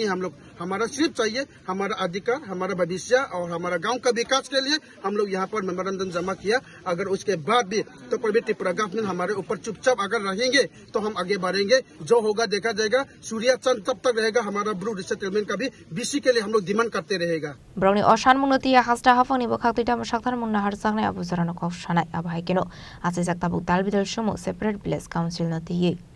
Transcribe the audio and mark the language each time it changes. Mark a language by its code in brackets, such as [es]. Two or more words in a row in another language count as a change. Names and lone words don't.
[hi] हम लोग, हमारा सिर्फ चाहिए हमारा अधिकार, हमारा भविष्य और हमारा गांव का विकास के लिए हम लोग यहाँ पर मेमोरेंडम जमा किया। अगर उसके बाद भी तो प्राइवेट त्रिपुरा गवर्नमेंट हमारे ऊपर चुपचाप अगर रहेंगे तो हम आगे बढ़ेंगे, जो होगा देखा जाएगा। सूर्य चंद तब तक रहेगा, हमारा ब्रू रिसेटलमेंट का भी BC के लिए हम लोग डिमांड करते रहेगा। [trp] Brownie Sanmungo ti hasta hafang ni bakak ti dam sak tharmung na Rwkha abu zarano kok shanai abhai kino ase jak tabuk dal bidal shomo [en] separate village council [trp] na ti